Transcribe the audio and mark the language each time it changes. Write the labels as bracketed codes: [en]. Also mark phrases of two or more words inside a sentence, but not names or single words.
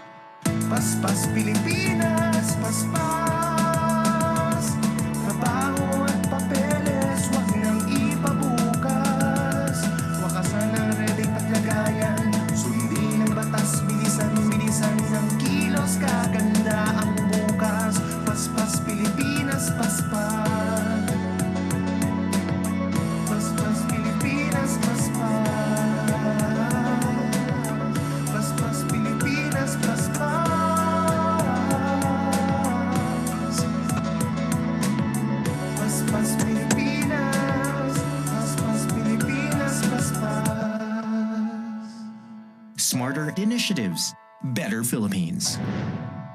[tl] Paspas Pilipinas, paspas. Trabaho at papeles, huwag nang ipabukas. Wakasan ng red tape at lagayan. Sundin ang batas, bilisan ng kilos, gaganda ang bukas. Paspas Pilipinas, paspas. Paspas Pilipinas, paspas. Paspas Pilipinas, paspas. Paspas Pilipinas, paspas Pilipinas, paspas. [en] Smarter initiatives, better Philippines.